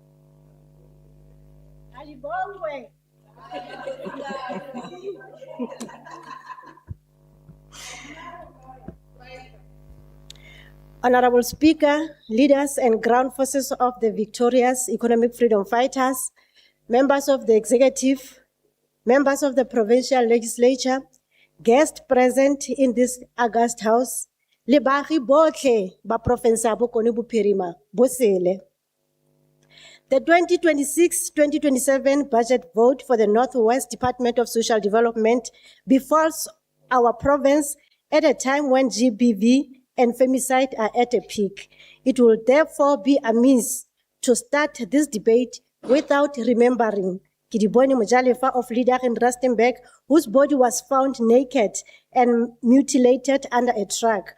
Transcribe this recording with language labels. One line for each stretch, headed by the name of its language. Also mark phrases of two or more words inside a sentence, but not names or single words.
English: Honorable Speaker, leaders and ground forces of the victorious economic freedom fighters, members of the executive, members of the Provincial Legislature, guests present in this august house,
Tswana: le baagi botlhe ba province ya Bokone Bophirima bo sele.
English: The 2026-2027 budget vote for the Northwest Department of Social Development befalls our province at a time when GBV and femicide are at a peak. It will therefore be amiss to start this debate without remembering Kidiboni Mojalefa of Lidak in Rustenburg, whose body was found naked and mutilated under a truck.